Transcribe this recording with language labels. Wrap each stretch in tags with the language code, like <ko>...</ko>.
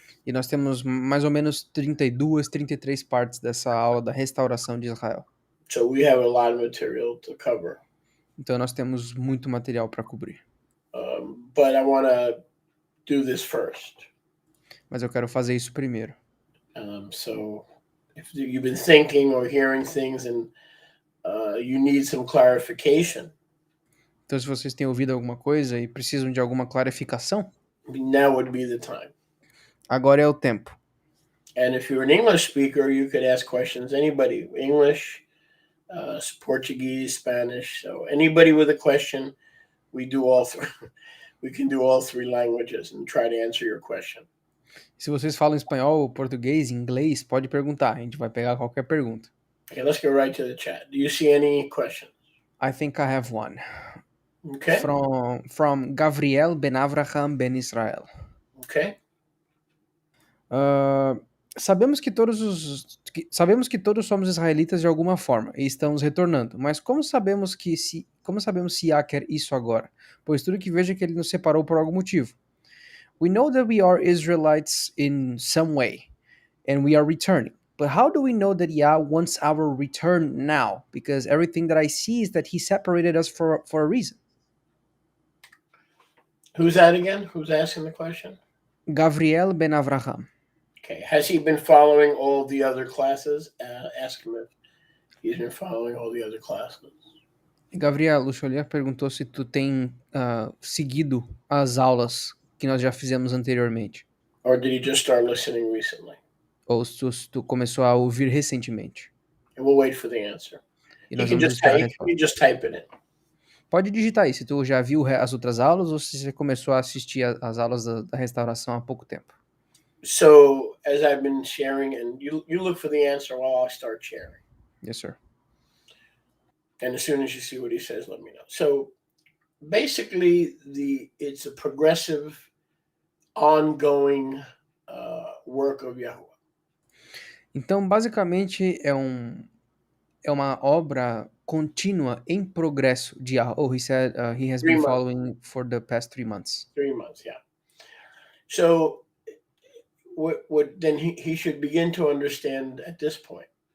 <pt>E nós temos mais ou menos 32, 33 partes dessa aula da restauração de Israel.</pt> <en>So we have a lot of material to cover.</en> <pt>Então nós temos muito material para cobrir.</pt> <en>But I want to do this first.</en> <pt>Mas eu quero fazer isso primeiro.</pt> <en>So if you've been thinking or hearing things and you need some clarification.</en> <pt>Então se vocês têm ouvido alguma coisa e precisam de alguma clarificação,</pt> <en>now would be the time.</en> <pt>Agora é o tempo.</pt> <en>And if you're an English speaker, you could ask questions. Anybody, English, Portuguese, Spanish. So anybody with a question, we do all three. We can do all three languages and try to answer your question.</en> <pt>Se vocês falam espanhol, português, inglês, pode perguntar. A gente vai pegar qualquer pergunta.</pt> <en>Okay, let's go right to the chat. Do you see any questions? I think I have one. Okay. From Gabriel Ben Avraham Ben Israel. Okay.</en> <pt>Sabemos que todos somos israelitas de alguma forma e estamos retornando, mas como sabemos se Yah quer isso agora? Pois tudo que vejo é que ele nos separou por algum motivo.</pt> <en>We know that we are Israelites in some way, and we are returning. But how do we know that Yah wants our return now? Because everything that I see is that he separated us for a reason. Who's that again? Who's asking the question? Gabriel Ben Avraham. Okay. Has he been following all the other classes? Ask him if he's been following all the other classes.</en> <pt>Gabriel, o Xolier perguntou se tu tem seguido as aulas que nós já fizemos anteriormente.</pt> <en>Or did he just start listening recently?</en> <pt>Ou se tu começou a ouvir recentemente.</pt> <en>And we'll wait for the answer.</en> <pt>E</pt> <en>You</en> <pt>nós</pt> <en>can</en> <pt>vamos esperar a resposta.</pt> <en>you just type it in.</en> <pt>Pode digitar aí, se tu já viu as outras aulas ou se você começou a assistir as aulas da restauração há pouco tempo.</pt> <en>So, as I've been sharing, and you look for the answer while I start sharing. Yes, sir. And as soon as you see what he says, let me know. So, basically, it's a progressive, ongoing work of Yahuwah.</en> <pt>Então, basicamente, é uma obra contínua em progresso de Yah.</pt> <en>Oh, he said he has been following for the past 3 months. 3 months, yeah. So, what then he should begin to understand at this point.</en>